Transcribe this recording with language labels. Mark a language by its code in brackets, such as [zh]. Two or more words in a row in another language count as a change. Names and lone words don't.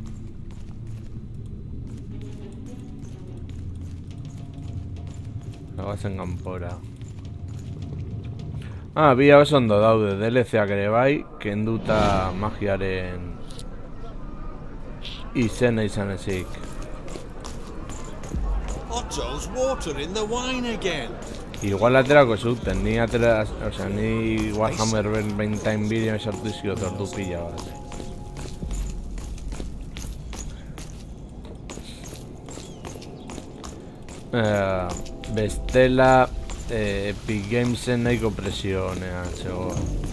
[eu] Gagoazen kanpora. Bia oso ondo daude, DLC-ak ere bai, kenduta magiaren izena izan ezik. [en] Otto's watering the wine again. [eu] Igual aterako zuten, ni Warhammer Vermintide bideo sartu izkiot ordu pila bat. Bestela Epic Gamesen nahiko presionean zegoen.